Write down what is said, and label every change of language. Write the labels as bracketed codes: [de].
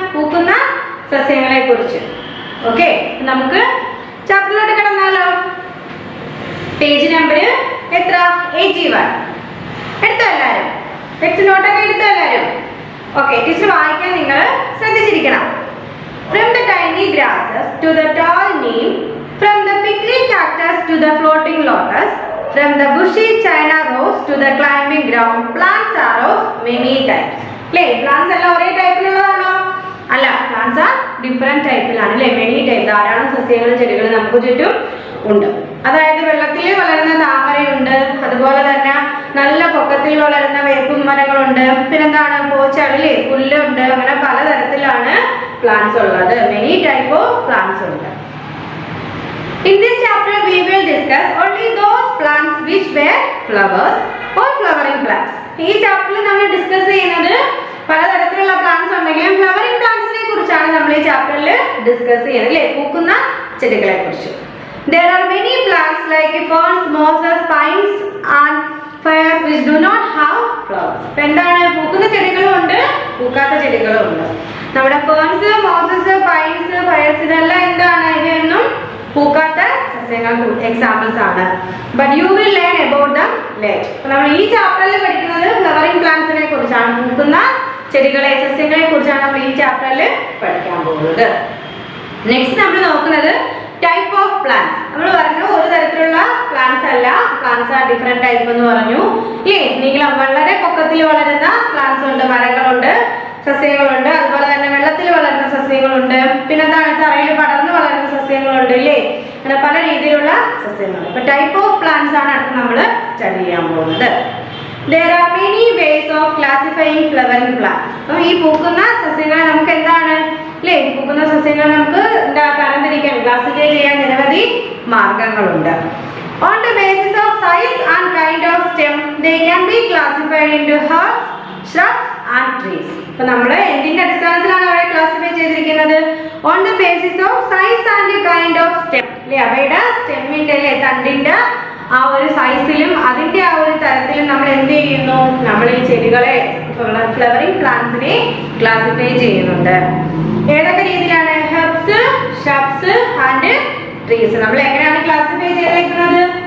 [ml] പൂക്കുന്ന സസ്യങ്ങളെ കുറിച്ച്. ഓക്കെ, നമുക്ക് ചാപ്റ്ററിലോട്ട് കിടന്നാലോ. പേജ് നമ്പർ എത്ര? 81. എടുത്തോ എല്ലാവരും? ടെക്സ്റ്റ് നോട്ടൊക്കെ എടുത്തോ എല്ലാവരും? ഓക്കെ, ടീച്ചർ വായിക്കാൻ നിങ്ങൾ ശ്രദ്ധിച്ചിരിക്കണം. [en] From the tiny grasses to the tall neem, from the prickly cactus to the floating lotus, from the bushy China rose to the climbing ground, plants are of many types. [ml] അല്ലേ, plants എല്ലാം ഒരേ ടൈപ്പിലുള്ളതാണോ? അല്ല, plants are different ടൈപ്പിലാണ്. അല്ലേ, many type, ധാരാളം സസ്യങ്ങളും ചെടികളും നമുക്ക് ചുറ്റും ഉണ്ട്. അതായത് വെള്ളത്തിൽ വളരുന്ന താമരയുണ്ട്, അതുപോലെ തന്നെ നല്ല പൊക്കത്തിൽ വളരുന്ന വേപ്പും മരങ്ങളുണ്ട്, പിന്നെന്താണ് പോച്ചളില്ലേ പുല്ലുണ്ട്. അങ്ങനെ പലതരത്തിലാണ് പ്ലാന്റ്സ് ഉള്ളത്. മെനി ടൈപ്പ് ഓഫ് പ്ലാന്റ്സ് ഉണ്ട്. [en] In this chapter we will discuss only those plants which bear flowers or flowering plants. [ml] ഈ ചാപ്റ്ററിൽ നമ്മൾ ഡിസ്കസ് ചെയ്യുന്നത് പലതരത്തിലുള്ള പ്ലാന്റ്സ് ഉണ്ടെങ്കിലും ഫ്ലവറിംഗ് പ്ലാന്റ്സിനെ കുറിച്ചാണ് നമ്മൾ ഈ ചാപ്റ്ററിൽ ഡിസ്കസ് ചെയ്യുന്നത്. അല്ലേ, പൂക്കുന്ന ചെടികളെ കുറിച്ച്. [en] There are many plants like ferns, mosses, pines and firs which do not have flowers. [ml] എന്താണ്, പൂക്കുന്ന ചെടികളും ഉണ്ട്, പൂക്കാത്ത ചെടികളും ഉണ്ട്. നമ്മുടെ ഫേൺസ്, മോസസ്, പൈൻസ്, ഫയർസ് ഇതെല്ലാം എന്താണ്, ഇവയൊന്നും പൂക്കാത്ത സസ്യങ്ങൾ എക്സാമ്പിൾസ് ആണ്. [en] But you will learn about them late. [ml] നമ്മൾ ഈ ചാപ്റ്ററിൽ പഠിക്കുന്നത് ഫ്ലവറിംഗ് പ്ലാന്റ്സിനെ കുറിച്ചാണ്, പൂക്കുന്ന ചെടികളെ സസ്യങ്ങളെ കുറിച്ചാണ് നമ്മൾ ഈ ചാപ്റ്ററിൽ പഠിക്കാൻ പോകുന്നത്. നെക്സ്റ്റ് നമ്മൾ നോക്കുന്നത് ടൈപ്പ് ഓഫ് പ്ലാന്റ്സ്. നമ്മൾ പറഞ്ഞു ഒരു തരത്തിലുള്ള പ്ലാന്റ്സ് അല്ല, പ്ലാന്റ്സ് ആർ ഡിഫറെന്റ് ടൈപ്പ് എന്ന് പറഞ്ഞു. നീളം വളരെ പൊക്കത്തിൽ വളരുന്ന പ്ലാന്റ്സ് ഉണ്ട്, മരങ്ങളുണ്ട്, സസ്യങ്ങളുണ്ട്, അതുപോലെ തന്നെ വെള്ളത്തിൽ വളരുന്ന സസ്യങ്ങളുണ്ട്, പിന്നെന്താണ് തറയിൽ പടർന്ന് വളരുന്ന സസ്യങ്ങളുണ്ട്. ഇല്ലേ, അങ്ങനെ പല രീതിയിലുള്ള സസ്യങ്ങളുണ്ട്. അപ്പൊ ടൈപ്പ് ഓഫ് പ്ലാന്റ്സ് ആണ് അടുത്ത് നമ്മൾ സ്റ്റഡി ചെയ്യാൻ പോകുന്നത്. [en] There are many ways of classifying flowering plants. [ml] അപ്പോൾ ഈ പൂക്കുന്ന സസ്യങ്ങളെ നമുക്ക് എന്താണ്, അല്ലേ, പൂക്കുന്ന സസ്യങ്ങളെ നമുക്ക് തരംതിരിക്കാൻ, ക്ലാസിഫൈ ചെയ്യാൻ നിരവധി മാർഗങ്ങളുണ്ട്. [en] On the basis of size and kind of stem, they can be classified into herbs, shrubs and trees. [ml] അപ്പോൾ നമ്മൾ എന്തിന്റെ അടിസ്ഥാനത്തിലാണ് അവരെ ക്ലാസിഫൈ ചെയ്തിരിക്കുന്നത്? [en] On the basis of size and kind of stem. [ml] അല്ലേ, അവയുടെ സ്റ്റെമ്മിന്റെ അല്ലേ തണ്ടിന്റെ ആ ഒരു സൈസിലും അതിന്റെ ആ ഒരു തരത്തിലും നമ്മൾ എന്ത് ചെയ്യുന്നു, നമ്മൾ ഈ ചെടികളെ ഫ്ലവറിംഗ് പ്ലാന്റ്സിനെ ക്ലാസിഫൈ ചെയ്യുന്നുണ്ട്. ഏതൊക്കെ രീതിയിലാണ്? Herbs, shrubs and trees. നമ്മൾ എങ്ങനെയാണ് ക്ലാസിഫൈ ചെയ്തിരിക്കുന്നത്?